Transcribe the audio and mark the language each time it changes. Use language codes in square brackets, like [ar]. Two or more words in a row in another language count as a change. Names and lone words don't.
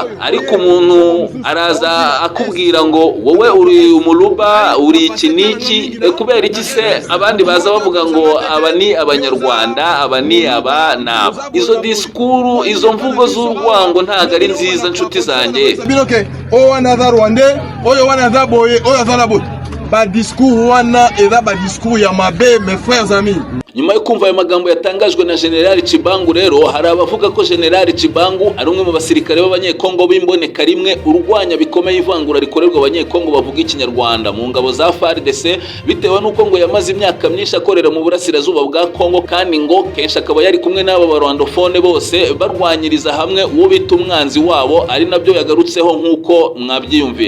[rw] Ariko umuntu araza akubwira ngo wowe uri umuruba, uri iki niki, kubera iki se abandi baza bavuga ngo aba ni Abanyarwanda, aba ni aba naba? Izo disikuru, izo mvugo z'urwango ntago ari nziza nshuti zanjye. [ln] biloke o wana za Rwanda oyo wana za boye oyo za nabo ba discours wana eza ba discours ya mabe [fr] mes frères amis. [rw] Nyuma yo kumva ayo magambo yatangajwe na General Chibangu rero hari abavuga ko General Chibangu ari umwe mu basirikare b'abanyekongo b'imboneka rimwe urwanya bikomeye ivangura rikorerwa abanyekongo bavuga ikinyarwanda mu ngabo za FARDC bitewe nuko ngo yamaze imyaka myinshi akorera mu burasirazuba bwa Kongo kandi ngo kenshi akaba yari kumwe n'aba barwandofone bose barwanyiriza hamwe uwo bita umwanzi wabo ari nabyo yagarutseho nkuko mwabyiyumviye.